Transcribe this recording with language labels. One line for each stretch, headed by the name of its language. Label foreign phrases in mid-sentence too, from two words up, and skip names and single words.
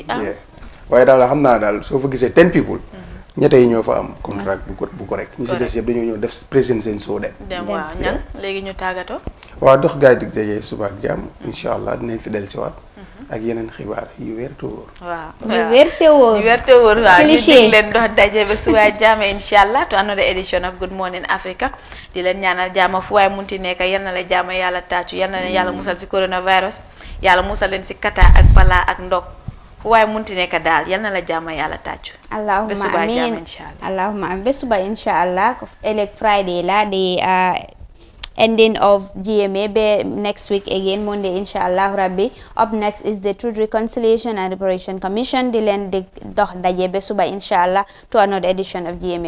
Wolof: waaye daal xam naa daal soo fa gisee 10 people ñette yi ñoo fa am contrat bu correct ñi si des yëpp dañoo ñëw def présent seen soo dem waaw ñang léegi ñu tàggatoo waaw dox gaay dig daje suba ak jàmm
Arabic: إن شاء الله
Wolof: dinañ fi dellusiwaat ak yeneen xibaar yu wér te wóor yu wér te wóor waaw ñu dig leen dox daje ba suba ak jàmm
Arabic: إن شاء الله
English: to another edition of
Wolof: Good Morning Africa di leen ñaanal jàmm fu waay munti nekk yal na la jàmm yàlla tàccu yal na leen yàlla musal si coronavirus yàlla musal leen si kata ak balaa ak ndog fu waaye munti nekk daal yal na la jàmm yàlla tàccu
Arabic: اللهم آمين اللهم آمين
Wolof: ba suba
Arabic: إن شاء الله
Wolof: ëllëg Friday la di
English: ending of GMA be next week again Monday
Arabic: إن شاء الله ربي.
English: Up next is the Truth, Reconciliation and Reparation Commission.
Wolof: Di leen di dox daje be suba inshallah
English: to another edition of GMA.